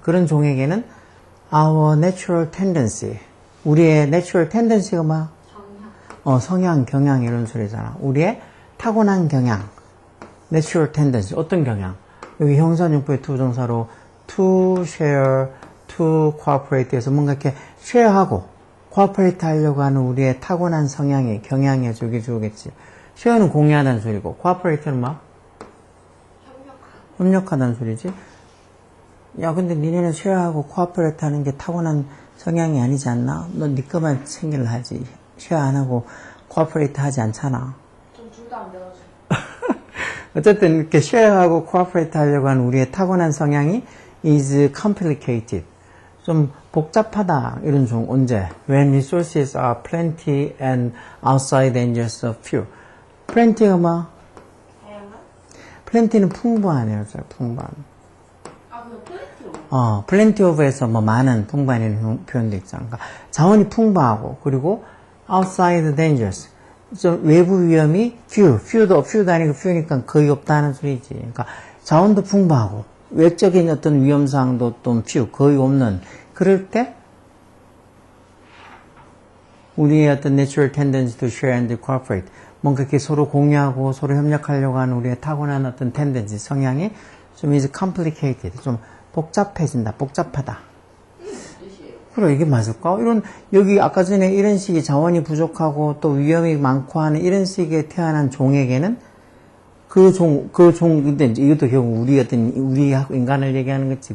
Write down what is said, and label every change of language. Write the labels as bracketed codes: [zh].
[ko] 그런 종에게는 [en] our natural tendency. [ko] 우리의 [en] natural tendency [ko] 가 뭐야? 성향, 경향 이런 소리잖아. 우리의 타고난 경향. [en] natural tendency. [ko] 어떤 경향? 여기 형사용법의 투정사로 [en] to share, to cooperate [ko] 해서 뭔가 이렇게 share하고 cooperate 하려고 하는 우리의 타고난 성향이, 경향에 저기 주겠지. share는 공유하다는 소리고 cooperate는 뭐? 협력하다는 소리지. 야, 근데 니네는 share하고 cooperate 하는 게 타고난 성향이 아니지 않나? 넌 네 것만 챙기려 하지. share 안 하고 cooperate 하지 않잖아. 좀 둘 다 안 배워줘. 어쨌든 이렇게 share하고 cooperate 하려고 하는 우리의 타고난 성향이 [en] is complicated. [ko] 좀 복잡하다. 이런 종 언제? [en] When resources are plenty and outside dangers are few. [ko] plenty가 뭐? 다양한? plenty는 풍부하네요. 풍부한. 아, 그럼 플래티로? plenty of에서 뭐 많은, 풍부한 표현도 있잖아. 그러니까 자원이 풍부하고, 그리고 [en] outside dangers. [ko] 좀 외부 위험이 few도 아니고 few니까 거의 없다는 소리지. 그러니까 자원도 풍부하고, 외적인 어떤 위험사항도 좀 few, 거의 없는. 그럴 때, 우리의 어떤 [en] natural tendency to share and cooperate. [ko] 뭔가 이렇게 서로 공유하고 서로 협력하려고 하는 우리의 타고난 어떤 tendency, 성향이 좀 [en] is complicated. [ko] 좀 복잡해진다, 복잡하다. 그래, 이게 맞을까? 여기 아까 전에 이런 식의 자원이 부족하고 또 위험이 많고 하는 이런 식의 태어난 종에게는 근데 이것도 결국 우리 인간을 얘기하는 거지.